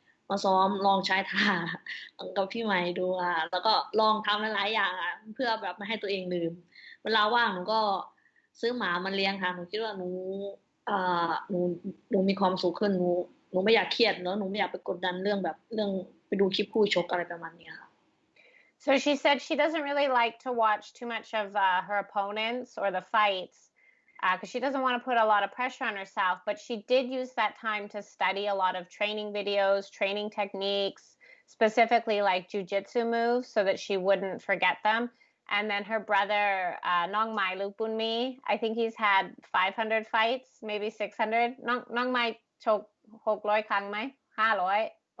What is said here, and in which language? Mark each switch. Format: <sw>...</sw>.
<th>มาซ้อมลองใช้ท่ากับพี่ใหม่ดูแล้วก็ลองทำหลายๆอย่างเพื่อแบบไม่ให้ตัวเองลืมเวลาว่างหนูก็ซื้อหมามาเลี้ยงค่ะหนูคิดว่าอ่าหนูหนูมีความสุขขึ้นหนูไม่อยากเครียดเนอะหนูไม่อยากไปกดดันเรื่องแบบเรื่องไปดูคลิปคู่ชกอะไรประมาณนี้ค่ะ</th> <en>So she said she doesn't really like to watch too much of her opponents or the fights because she doesn't want to put a lot of pressure on herself. But she did use that time to study a lot of training videos, training techniques, specifically like jujitsu moves, so that she wouldn't forget them. And then her brother, Nong Mai Lookboonmee, I think he's had 500 fights, maybe 600.</en> <th>Nong Mai ชก600 ครั้งไหม500</th>